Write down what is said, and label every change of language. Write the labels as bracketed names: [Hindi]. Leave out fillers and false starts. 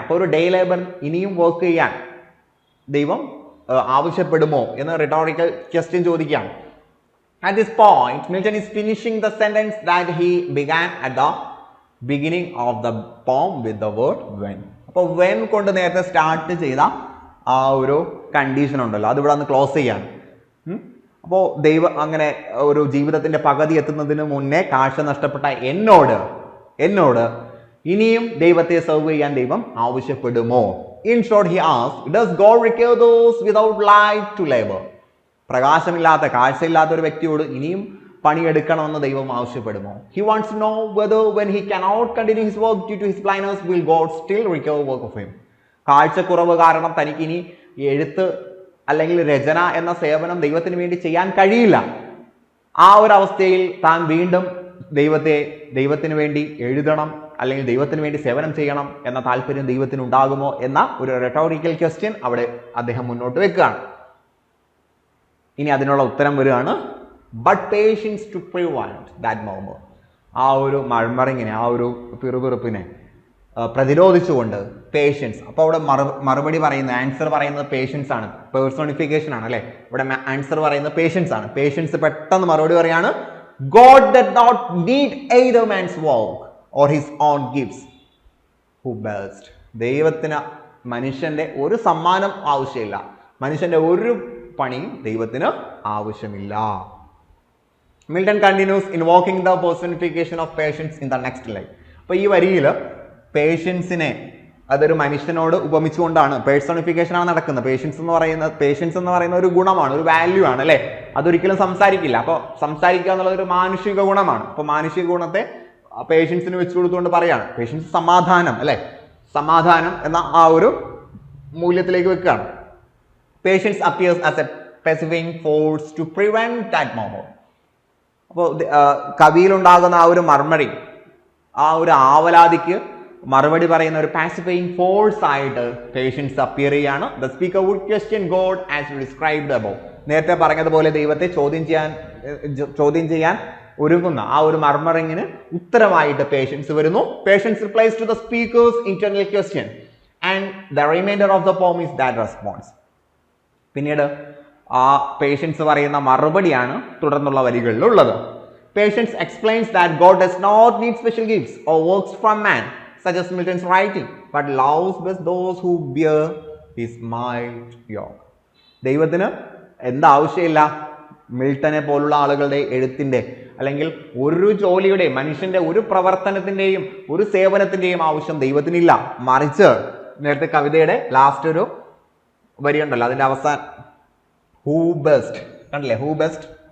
[Malayalam] അപ്പോൾ ഒരു day labour ഇനിയും വർക്ക് ചെയ്യാൻ ദൈവം ആവശ്യപ്പെടുമോ എന്ന് റെട്ടോറിക്കൽ ക്വസ്റ്റ്യൻ ചോദിക്കുകയാണ്. [English] At this point, Milton is finishing the sentence that he began at the beginning of the poem with the word when. [Malayalam] അപ്പോൾ when കൊണ്ട് നേരത്തെ സ്റ്റാർട്ട് ചെയ്ത ആ ഒരു കണ്ടീഷൻ ഉണ്ടല്ലോ, അത് ഇവിടെ ഒന്ന് ക്ലോസ് ചെയ്യാണ്. അപ്പോൾ ദൈവം അങ്ങനെ ഒരു ജീവിതത്തിന്റെ പകുതി എത്തുന്നതിന് മുന്നേ കാഴ്ച നഷ്ടപ്പെട്ട എന്നോട് ഇനിയും ദൈവത്തെ സെർവ് ചെയ്യാൻ ദൈവം ആവശ്യപ്പെടുമോ? [English] In short, he asked, does God require those without light to labor? [Malayalam] പ്രകാശമില്ലാത്ത, കാഴ്ചയില്ലാത്ത ഒരു വ്യക്തിയോട് ഇനിയും പണിയെടുക്കണമെന്ന് ദൈവം ആവശ്യപ്പെടുമോ? [English] He wants to know whether when he cannot continue his work due to his blindness, will God still require work of him? [Malayalam] കാഴ്ചക്കുറവ് കാരണം തനിക്ക് ഇനി എഴുത്ത് അല്ലെങ്കിൽ രചന എന്ന സേവനം ദൈവത്തിന് വേണ്ടി ചെയ്യാൻ കഴിയില്ല. ആ ഒരു അവസ്ഥയിൽ താൻ വീണ്ടും ദൈവത്തിന് വേണ്ടി എഴുതണം അല്ലെങ്കിൽ ദൈവത്തിന് വേണ്ടി സേവനം ചെയ്യണം എന്ന താല്പര്യം ദൈവത്തിന് ഉണ്ടാകുമോ എന്ന ഒരു റെട്ടോറിക്കൽ ക്വസ്റ്റ്യൻ അവിടെ അദ്ദേഹം മുന്നോട്ട് വെക്കുകയാണ്. ഇനി അതിനുള്ള ഉത്തരം വരികയാണ്. [English] But patience to prevent that murmur. [Malayalam] ആ ഒരു മർമറിങ്ങിനെ, ആ ഒരു പിറുപിറുപ്പിനെ പ്രതിരോധിച്ചുകൊണ്ട് പേഷ്യൻസ്. അപ്പോൾ അവിടെ മറുപടി പറയുന്നത്, ആൻസർ പറയുന്നത് പേഷ്യൻസ് ആണ്, പേഴ്സോണിഫിക്കേഷൻ ആണ് അല്ലെ. ഇവിടെ ആൻസർ പറയുന്നത് പേഷ്യൻസ് ആണ്. പേഷ്യൻസ് പെട്ടെന്ന് മറുപടി പറയാണ്, [English] God did not need either man's work or his own gifts who blessed. [Malayalam] ദൈവത്തിന് മനുഷ്യന്റെ ഒരു സമ്മാനം ആവശ്യമില്ല, മനുഷ്യന്റെ ഒരു പണിയും ദൈവത്തിന് ആവശ്യമില്ല. [English] Milton continues invoking the personification of patience in the next line. [Malayalam] അപ്പോൾ ഈ വരിയിൽ പേഷ്യൻസിനെ അതൊരു മനുഷ്യനോട് ഉപമിച്ചുകൊണ്ടാണ്, പേഴ്സോണിഫിക്കേഷൻ ആണ് നടക്കുന്നത്. പേഷ്യൻസ് എന്ന് പറയുന്ന ഒരു ഗുണമാണ്, ഒരു വാല്യൂ ആണ് അല്ലെ. അതൊരിക്കലും സംസാരിക്കില്ല. അപ്പോൾ സംസാരിക്കുക എന്നുള്ളത് ഒരു മാനുഷിക ഗുണമാണ്. അപ്പോൾ മാനുഷിക ഗുണത്തെ പേഷ്യൻസിന് വെച്ചു കൊടുത്തുകൊണ്ട് പറയാണ്, പേഷ്യൻസ് സമാധാനം അല്ലെ, സമാധാനം എന്ന ആ ഒരു മൂല്യത്തിലേക്ക് വെക്കുകയാണ്. [English] Patients appears as A പസിഫൈങ് force to prevent that momo. [Malayalam] അപ്പോൾ കവിയിലുണ്ടാകുന്ന ആ ഒരു മർമറി, ആ ഒരു ആവലാതിക്ക് മറുപടി പറയുന്ന ഒരു പാസിഫൈങ് ഫോഴ്സ് ആയിട്ട് പേഷ്യൻസ് അപ്പിയർ ചെയ്യാണ്. [English] The speaker would question God as described above. [Malayalam] നേരത്തെ പറഞ്ഞതുപോലെ ദൈവത്തെ ചോദ്യം ചെയ്യാൻ ഒരുങ്ങുന്ന ആ ഒരു മർമറിങ്ങിന് ഉത്തരമായിട്ട് പേഷ്യൻസ് വരുന്നു. [English] Patients replies to the speakers internal question and the reminder of the poem is that response. [Malayalam] പിന്നീട് ആ പേഷ്യൻസ് പറയുന്ന മറുപടിയാണ് തുടർന്നുള്ള വരികളിലുള്ളത്. [English] Patience explains that God does not need special gifts or works from man, such as Milton's writing, but loves best those who bear his mild yoke. [Malayalam] ദൈവത്തിന് എന്താവശ്യമില്ല മിൽട്ടനെ പോലുള്ള ആളുകളുടെ എഴുത്തിന്റെ അല്ലെങ്കിൽ ഒരു ജോലിയുടെയും മനുഷ്യന്റെ ഒരു പ്രവർത്തനത്തിന്റെയും ഒരു സേവനത്തിന്റെയും ആവശ്യം ദൈവത്തിനില്ല. മറിച്ച് നേരത്തെ കവിതയുടെ ലാസ്റ്റ് ഒരു വരിയുണ്ടല്ലോ, അതിന്റെ അവസാനം ഹൂ ബെസ്റ്റ് കണ്ടില്ലേ, ഹൂ ബെസ്റ്റ്.